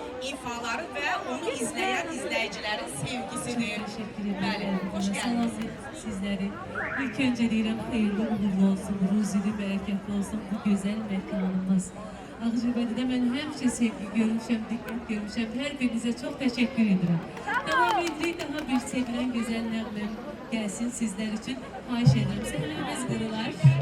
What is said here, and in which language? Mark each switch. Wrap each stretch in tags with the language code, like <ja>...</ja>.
<az>ifaları və onu izləyən izləyicilərin sevgisidir.</az> <tr>Teşekkür ederim. Bəli, hoş geldiniz. Sizleri. İlk önce diyelim hayırlı uğurlu olsun, ruzili bereketli olsun bu güzel mekanımız.</tr> <az>Ağcabədidə mən həmişə sevgi görmüşəm, diqqət görmüşəm. Hər birinizə çox təşəkkür edirəm. Devam edirik, daha bir sevilən gözəl nəğməm gəlsin sizlər üçün. Xahiş edirəm, səhnəmiz qırılar.</az>